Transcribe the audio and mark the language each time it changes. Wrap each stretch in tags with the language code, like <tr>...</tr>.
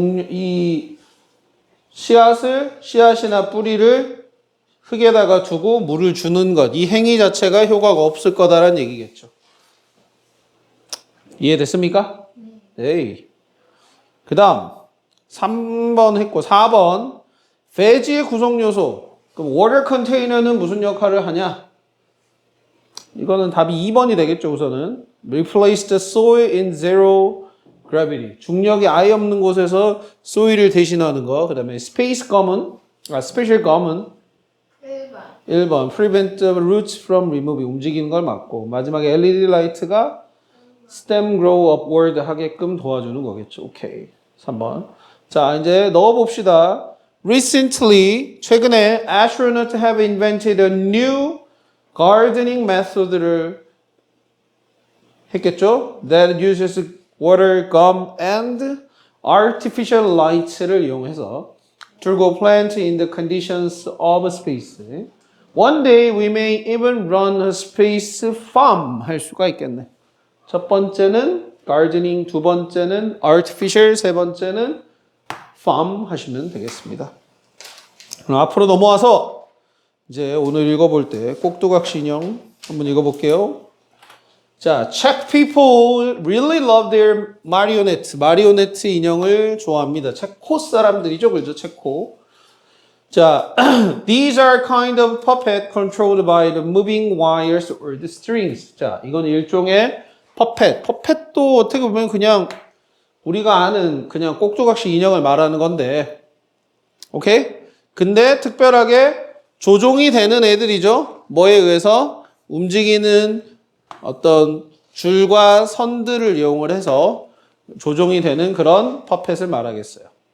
<ko>이 씨앗이나 뿌리를 흙에다가 두고 물을 주는 것, 이 행위 자체가 효과가 없을 거다라는 얘기겠죠. 이해됐습니까? 네. 그 다음 3번 했고 4번 배지의 구성 요소. 그럼</ko> <en>water container</en> <ko>는 무슨 역할을 하냐? 이거는 답이 2번이 되겠죠.</ko> <en>우선은 replace the soil in zero gravity.</en> <ko>중력이 아예 없는 곳에서 soil을 대신하는 거. 그 다음에 special gum은 1번</ko> <en>prevent the roots from removing.</en> <ko>움직이는 걸 막고. 마지막에 LED 라이트가</ko> <en>stem grow upward</en> <ko>하게끔 도와주는 거겠죠. 오케이. 3번. 자, 이제 넣어봅시다.</ko> <en>Recently,</en> <ko>최근에</ko> <en>astronauts have invented a new gardening method를</en> <ko>했겠죠?</ko> <en>That uses water, gum, and artificial light를</en> <ko>이용해서</ko> <en>to grow plants in the conditions of space. One day we may even run a space farm</en> <ko>할 수가 있겠네. 첫 번째는 gardening, 두 번째는 artificial, 세 번째는 farm 하시면 되겠습니다. 그럼 앞으로 넘어와서 이제 오늘 읽어볼 때 꼭두각시 인형 한번 읽어볼게요.</ko> <en>자, Czech people really love their marionette.</en> <ko>마리오네트 인형을 좋아합니다. 체코 사람들이죠, 그죠? 체코.</ko> <en>자, these are kind of puppet controlled by the moving wires or the strings.</en> <ko>자, 이건 일종의 퍼펫도 어떻게 보면 그냥 우리가 아는 그냥 꼭두각시 인형을 말하는 건데, 오케이? 근데 특별하게 조종이 되는 애들이죠. 뭐에 의해서? 움직이는 어떤 줄과 선들을 이용을 해서 조종이 되는 그런 퍼펫을 말하겠어요.</ko>